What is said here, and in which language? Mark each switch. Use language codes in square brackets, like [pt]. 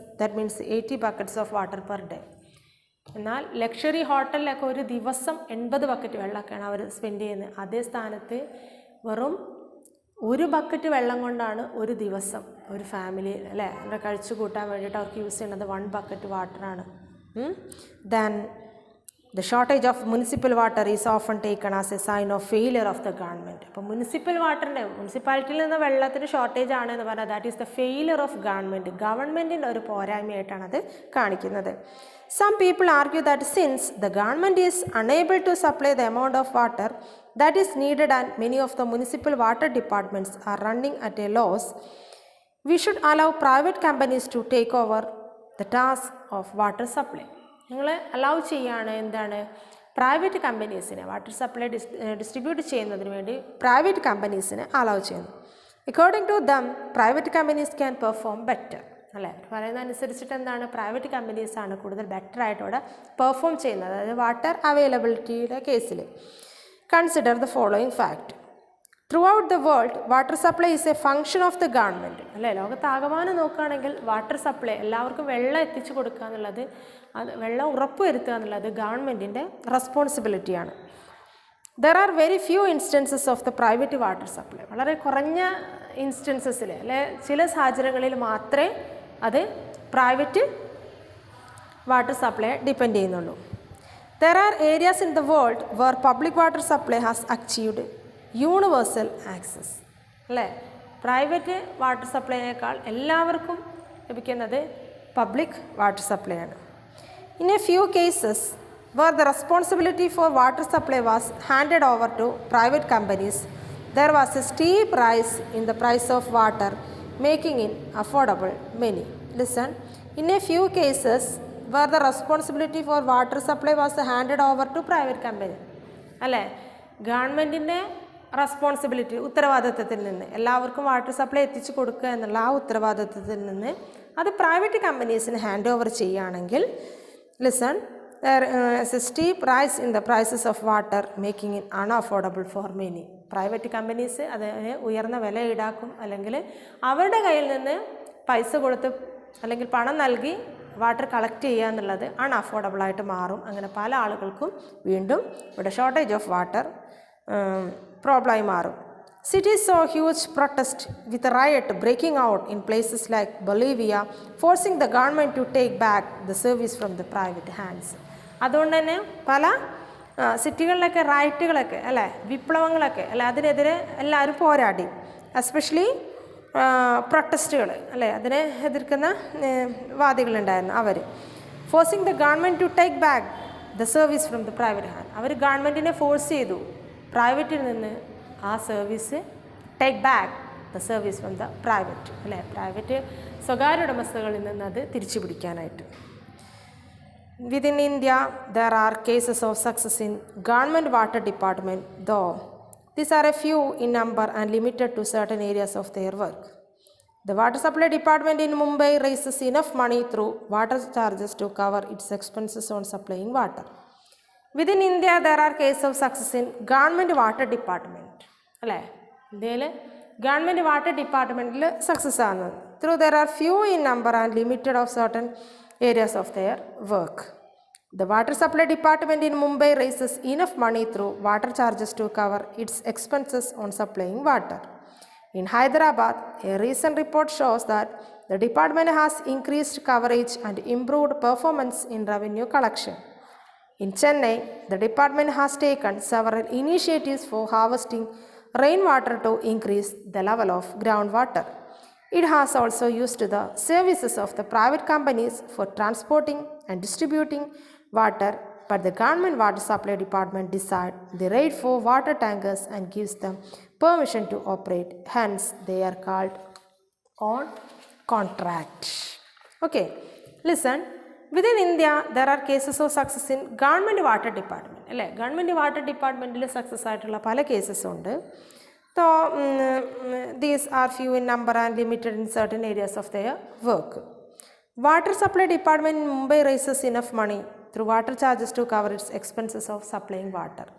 [en] That means 80 buckets of water per day. [ml] എന്നാൽ luxury ഹോട്ടലിലൊക്കെ ഒരു ദിവസം 80 ബക്കറ്റ് വെള്ളമൊക്കെയാണ് അവർ സ്പെൻഡ് ചെയ്യുന്നത്. അതേ സ്ഥാനത്ത് വെറും 1 ബക്കറ്റ് വെള്ളം കൊണ്ടാണ് ഒരു ദിവസം ഒരു ഫാമിലി അല്ലേ അവിടെ കഴിച്ചു കൂട്ടാൻ വേണ്ടിയിട്ട് അവർക്ക് യൂസ് ചെയ്യുന്നത് 1 bucket വാട്ടറാണ്. [en] Then the shortage of municipal water is often taken as a sign of failure of the government. [ml] അപ്പോൾ മുനിസിപ്പൽ വാട്ടറിൻ്റെ മുനിസിപ്പാലിറ്റിയിൽ നിന്ന് വെള്ളത്തിന് ഷോർട്ടേജ് ആണ് എന്ന് പറഞ്ഞാൽ [en] that is the failure of [ml] ഗവൺമെൻറ്റിൻ്റെ ഒരു പോരായ്മയായിട്ടാണ് അത് കാണിക്കുന്നത്. [en] Some people argue that since the government is unable to supply the amount of water that is needed and many of the municipal water departments are running at a loss, we should allow private companies to take over the task of water supply. [ml] നിങ്ങൾ allow ചെയ്യുകയാണ് എന്താണ് private കമ്പനീസിനെ water supply distribute ചെയ്യുന്നതിന് വേണ്ടി private കമ്പനീസിനെ allow ചെയ്യുന്നു. [en] according to them private companies can perform better [ml] അല്ലേ പറയുന്ന അനുസരിച്ചിട്ട് എന്താണ് പ്രൈവറ്റ് കമ്പനീസാണ് കൂടുതൽ ബെറ്റർ ആയിട്ട് ഇവിടെ പെർഫോം ചെയ്യുന്നത്. അതായത് വാട്ടർ അവൈലബിലിറ്റിയുടെ കേസിൽ [en] Consider the following fact. Through the world water supply is a function of the government [ml] അല്ലേ ലോകത്താകമാനം നോക്കുകയാണെങ്കിൽ വാട്ടർ സപ്ലൈ എല്ലാവർക്കും വെള്ളം എത്തിച്ചു കൊടുക്കുക എന്നുള്ളത് അത് വെള്ളം ഉറപ്പുവരുത്തുക എന്നുള്ളത് ഗവൺമെൻറ്റിൻ്റെ റെസ്പോൺസിബിലിറ്റിയാണ്. [en] There are very few instances of the private water supply. [ml] വളരെ കുറഞ്ഞ ഇൻസ്റ്റൻസസിൽ അല്ലെ ചില സാഹചര്യങ്ങളിൽ മാത്രമേ അത് പ്രൈവറ്റ് വാട്ടർ സപ്ലൈ ഡിപ്പെൻഡ് ചെയ്യുന്നുള്ളൂ. [en] There are areas in the world where public water supply has achieved universal access. [ml] അല്ലേ പ്രൈവറ്റ് വാട്ടർ സപ്ലൈനേക്കാൾ എല്ലാവർക്കും ലഭിക്കുന്നത് പബ്ലിക് വാട്ടർ സപ്ലൈ ആണ്. [en] In a few cases where the responsibility for water supply was handed over to private companies, there was a steep rise in the price of water, making it affordable many. Listen, in a few cases where the responsibility for water supply was handed over to private company, [ml] അല്ലേ ഗവൺമെൻറ്റിൻ്റെ responsibility ഉത്തരവാദിത്വത്തിൽ നിന്ന് എല്ലാവർക്കും water supply എത്തിച്ചു കൊടുക്കുക എന്നുള്ള ആ ഉത്തരവാദിത്വത്തിൽ നിന്ന് അത് പ്രൈവറ്റ് കമ്പനീസിന് ഹാൻഡ് ഓവർ ചെയ്യുകയാണെങ്കിൽ listen [en] there is a steep rise in the prices of water, making it unaffordable for many. [ml] Private companies അതിന് ഉയർന്ന വില ഈടാക്കും അല്ലെങ്കിൽ അവരുടെ കയ്യിൽ നിന്ന് പൈസ കൊടുത്ത് അല്ലെങ്കിൽ പണം നൽകി വാട്ടർ കളക്ട് ചെയ്യുക എന്നുള്ളത് അൺഅഫോർഡബിളായിട്ട് മാറും. അങ്ങനെ പല ആളുകൾക്കും വീണ്ടും ഇവിടെ [en] shortage of water [ml] പ്രോബ്ലമായി മാറും. [en] Cities saw huge protest with a riot breaking out in places like Bolivia, forcing the government to take back the service from the private hands. [ml] അതുകൊണ്ട് തന്നെ പല സിറ്റികളിലൊക്കെ റൈറ്റുകളൊക്കെ അല്ലേ വിപ്ലവങ്ങളൊക്കെ അല്ലെ അതിനെതിരെ എല്ലാവരും പോരാടി. എസ്പെഷ്യലി പ്രൊട്ടസ്റ്റുകൾ അല്ലേ അതിനെ എതിർക്കുന്ന വാദികളുണ്ടായിരുന്നു. [en] അവർ forcing the government to take back the service from the private hand. [ml] അവർ ഗവൺമെൻറ്റിനെ ഫോഴ്സ് ചെയ്തു പ്രൈവറ്റിൽ നിന്ന് ആ service [en] take back the service from the private [ml] അല്ലേ പ്രൈവറ്റ് സ്വകാര്യ ഉടമസ്ഥകളിൽ നിന്ന് അത് തിരിച്ചു പിടിക്കാനായിട്ട്. [en] Within India, there are cases of success in government water department, though these are a few in number and limited to certain areas of their work. The water supply department in Mumbai raises enough money through water charges to cover its expenses on supplying water. Within India, there are cases of success in government water department. [ml] അല്ലേ ഇന്ത്യയിൽ government water ഡിപ്പാർട്ട്മെൻറ്റിൽ success ആണ്. [en] Through there are few in number and limited of certain areas of their work. The water supply department in Mumbai raises enough money through water charges to cover its expenses on supplying water. In Hyderabad, a recent report shows that the department has increased coverage and improved performance in revenue collection. In Chennai, the department has taken several initiatives for harvesting rainwater to increase the level of groundwater. It has also used the services of the private companies for transporting and distributing water, but the government water supply department decides the rate for water tankers and gives them permission to operate. Hence, they are called on contract. Okay, listen. Within India, there are cases of success in government water department. [ml] അല്ലേ government water ഡിപ്പാർട്ട്മെൻറ്റിൽ success ആയിട്ടുള്ള പല cases ഉണ്ട്. [en] So, these are few in number and limited in certain areas of their work. Water supply department in Mumbai raises enough money through water charges to cover its expenses of supplying water.